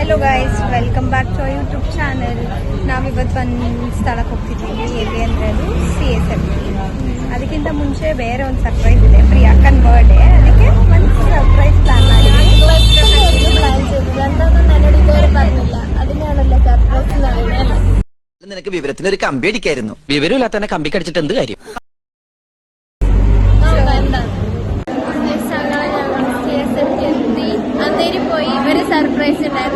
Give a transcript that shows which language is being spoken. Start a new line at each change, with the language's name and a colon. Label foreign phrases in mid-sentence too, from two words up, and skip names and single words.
English: hello guys, welcome back to YouTube channel.
Kannada: ನಾವಿವತ್ತು ಒಂದು ಸ್ಥಳಕ್ಕೆ ಹೋಗ್ತಿದ್ದೀವಿ. ಎಲ್ಲಿ ಅಂದರೆ ಅದು CSMT. ಅದಕ್ಕಿಂತ ಮುಂಚೆ ಬೇರೆ ಒಂದು ಸರ್ಪ್ರೈಸ್ ಇದೆ, ಪ್ರಿಯಾಕ್ಕನ್ ಬರ್ಡೇ. ಅದಕ್ಕೆ ಒಂದು
English: surprise plan
Kannada: ಮಾಡಿದ್ದೀವಿ.
Malayalam: നിനക്ക് വിവരത്തിന് ഒരു കമ്പി അടിക്കായിരുന്നു. വിവരമില്ലാത്ത തന്നെ കമ്പി കടിച്ചിട്ട് എന്ത് കാര്യം? അന്തേരി പോയി ഇവര് സർപ്രൈസ് ഉണ്ടായിരുന്നു.